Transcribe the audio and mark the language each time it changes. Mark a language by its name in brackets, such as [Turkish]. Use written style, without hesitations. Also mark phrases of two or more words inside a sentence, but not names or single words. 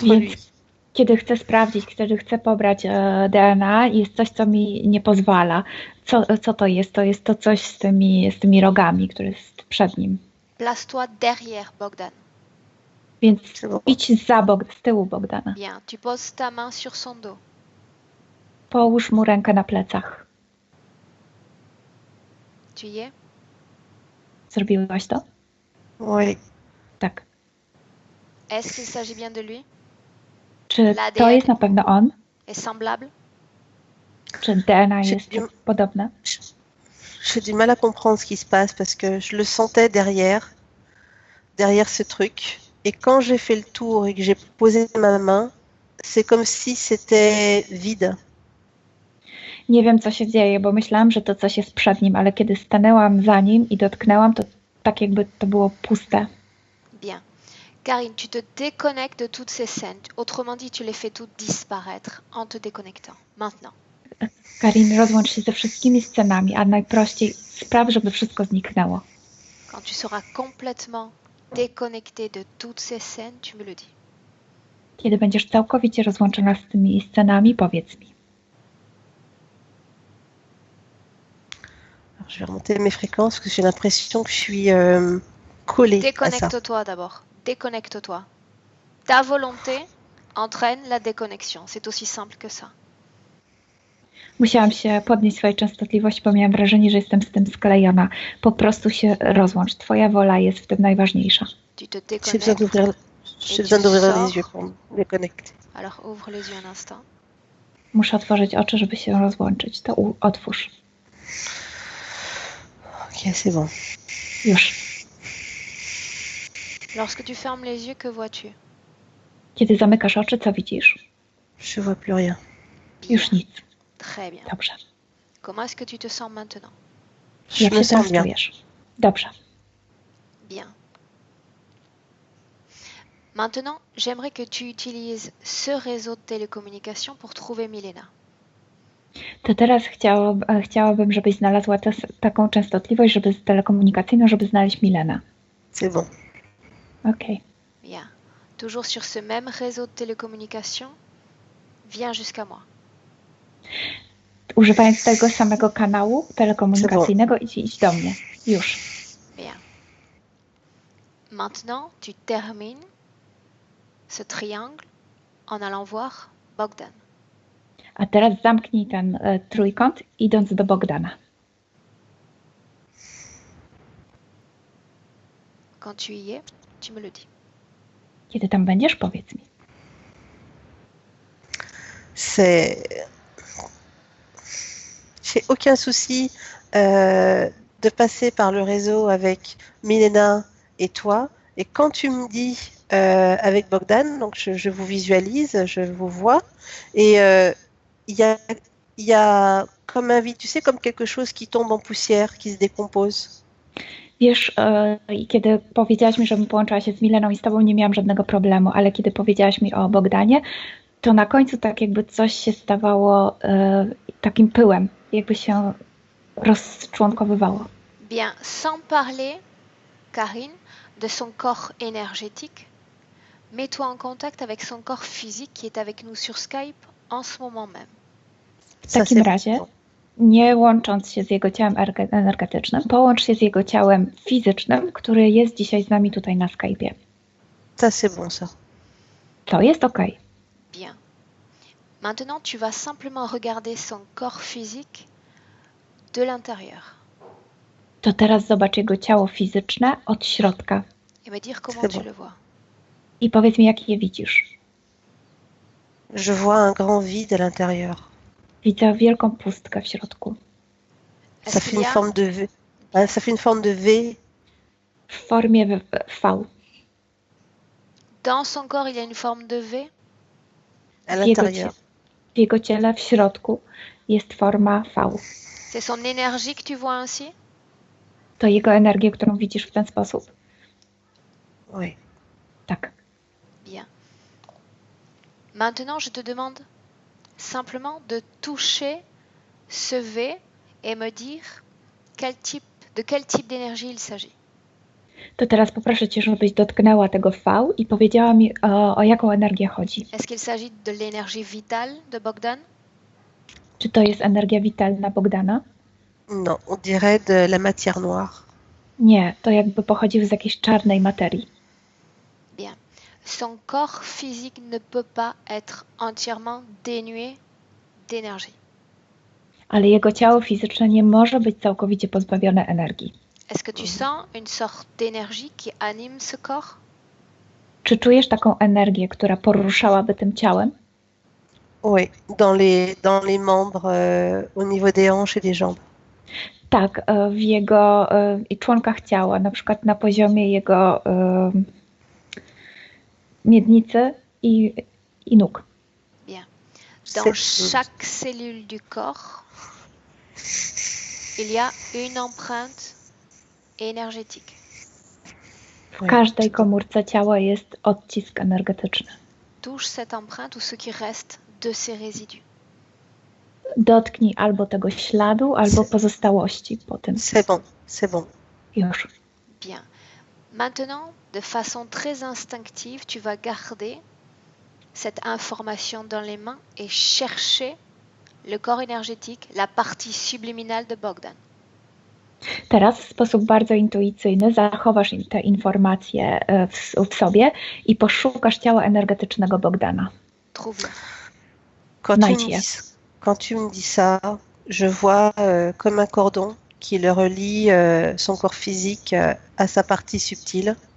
[Polish] Więc [French] lui. [Polish] kiedy chcę sprawdzić, kiedy chcę pobrać DNA, jest coś, co mi nie pozwala. Co to jest? To jest to coś z tymi rogami, które jest przed nim. [French] Place-toi derrière Bogdan. [Polish] Więc [French] C'est bon. [Polish] idź z tyłu Bogdana. [French] Bien, tu poses ta main sur son dos. [Polish] Połóż mu rękę na plecach. [French] Tu y es? [Polish] Zrobiłaś to? [French] Oui. [Polish] Tak. [French] Est-ce qu'il s'agit bien de lui? [Polish] Czy [French] L'ADN. [Polish] to jest na pewno on? [French] Est semblable? [Polish] Czy DNA Czy- jest podobne? [French] J'ai du mal à comprendre ce qui se passe parce que je le sentais derrière ce truc. Et quand j'ai fait le tour et que j'ai posé ma main, c'est comme si c'était vide. [Polish] Nie wiem, co się dzieje, bo myślałam, że to coś jest przed nim, ale kiedy stanęłam za nim i dotknęłam, to tak jakby to było puste. [French] Bien. Karine, tu te déconnectes de toutes ces scènes. Autrement dit, tu les fais toutes disparaître en te déconnectant. Maintenant. [Polish] Karin, rozłącz się ze wszystkimi scenami, a najprościej spraw, żeby wszystko zniknęło. [French] Quand tu seras complètement déconnecté de toutes ces scènes, tu me le dis. [Polish] Kiedy będziesz całkowicie rozłączona z tymi scenami, powiedz mi. [French] Alors, je vais remonter mes fréquences parce que j'ai l'impression que je suis collée à ça. Déconnecte-toi d'abord. Déconnecte-toi. Ta volonté entraîne la déconnexion. C'est aussi simple que ça. [Polish] Musiałam się podnieść swojej częstotliwości, bo miałam wrażenie, że jestem z tym sklejona. Po prostu się rozłącz. Twoja wola jest w tym najważniejsza. [French] Tu te J'ai besoin déconnectes. d'ouvrir les yeux pour me déconnecter. Alors ouvre les yeux un instant. [Polish] Muszę otworzyć oczy, żeby się rozłączyć. To otwórz. [French] Ok, c'est bon. [Polish] Już. [French] Lorsque tu fermes les yeux, que vois-tu? [Polish] Kiedy zamykasz oczy, co widzisz? [French] Je vois plus rien. [Polish] Już nic. [French] Très bien. [Polish] Dobrze. [French] Comment est-ce que tu te sens maintenant? Je [Polish] Jak [French] me [Polish] się [French] sens [Polish] teraz [French] bien. [Polish] czujesz? Dobrze. [French] Bien. Maintenant, j'aimerais que tu utilises ce réseau de télécommunication pour trouver Milena. [Polish] To teraz chciałabym, żebyś znalazła taką częstotliwość, telekomunikacyjną, żeby znaleźć Milenę. [French] C'est bon. [Polish] Okej. [French] Bien. Toujours sur ce même réseau de télécommunication, viens jusqu'à moi. [Polish] Używając tego samego kanału telekomunikacyjnego, idź do mnie. Już. [French] Bien. Maintenant, tu termines ce triangle en allant voir Bogdan. [Polish] A teraz zamknij ten trójkąt, idąc do Bogdana. [French] Quand tu y es, tu me le dis. [Polish] Kiedy tam będziesz, powiedz mi. [French] J'ai aucun souci de passer par le réseau avec Milena et toi. Et quand tu me dis avec Bogdan, donc je vous visualise, je vous vois, et il y a comme un vide, tu sais, comme quelque chose qui tombe en poussière, qui se décompose. [Polish] Wiesz, kiedy powiedziałaś mi, żebym połączyła się z Mileną i z tobą, nie miałam żadnego problemu, ale kiedy powiedziałaś mi o Bogdanie, to na końcu tak jakby coś się stawało takim pyłem, jakby się rozczłonkowywało. [French] Bien, sans parler, Karine, de son corps énergétique, Mets-toi en contact avec son corps physique qui est avec nous sur Skype en ce moment même. [Polish] W takim razie, nie łącząc się z jego ciałem energetycznym, połącz się z jego ciałem fizycznym, który jest dzisiaj z nami tutaj na Skype'ie. [French] Ça, c'est bon, ça. [Polish] To jest ok. [French] Bien. Maintenant, tu vas simplement regarder son corps physique de l'intérieur [Polish] To teraz zobacz jego ciało fizyczne od środka [French] et me dire comment tu le vois. [Polish] i powiedz mi, jak je widzisz. [French] Je vois un grand vide à l'intérieur. [Polish] Widzę wielką pustkę w środku. [French] Ça fait une forme de V. Ça fait une forme de V. [Polish] W formie V. [French] Dans son corps, il y a une forme de V. À l'intérieur. [Polish] W jego ciele, w środku, jest forma V. [French] C'est son énergie que tu vois ainsi? [Polish] To jego energię, którą widzisz w ten sposób? [French] Oui. [Polish] Tak. [French] Bien. Maintenant, je te demande simplement de toucher ce V et me dire de quel type d'énergie il s'agit. [Polish] To teraz poproszę Cię, żebyś dotknęła tego V i powiedziała mi, o jaką energię chodzi. [French] Est-ce qu'il s'agit de l'énergie vitale de Bogdan? [Polish] Czy to jest energia witalna Bogdana? [French] Non, on dirait de la matière noire. [Polish] Nie, to jakby pochodził z jakiejś czarnej materii. [French] Bien. Son corps physique ne peut pas être entièrement dénué d'énergie. [Polish] Ale jego ciało fizyczne nie może być całkowicie pozbawione energii. [French] Est-ce que tu sens une sorte d'énergie qui anime ce corps? [Polish] Czy czujesz taką energię, która poruszałaby tym ciałem? [French] Oui, dans les membres, au niveau des hanches et des jambes. [Polish] Tak, w jego członkach ciała, na przykład na poziomie jego miednicy i nóg. [French] Bien. Dans chaque cellule du corps, il y a une empreinte énergétique. [Polish] W każdej komórce ciała jest odcisk energetyczny. [French] Touche cette empreinte ou ce qui reste de ces résidus. [Polish] Dotknij albo tego śladu, albo pozostałości po tym. [French] C'est bon, c'est bon. [Polish] Już. [French] Bien. Maintenant, de façon très instinctive, tu vas garder cette information dans les mains et chercher le corps énergétique, la partie subliminale de Bogdan. [Polish] Teraz w sposób bardzo intuicyjny zachowasz te informacje w sobie i poszukasz ciała energetycznego Bogdana. [French] Trouve-le. Quand tu me dis ça, je vois comme un cordon qui le relie son corps physique à sa partie subtile.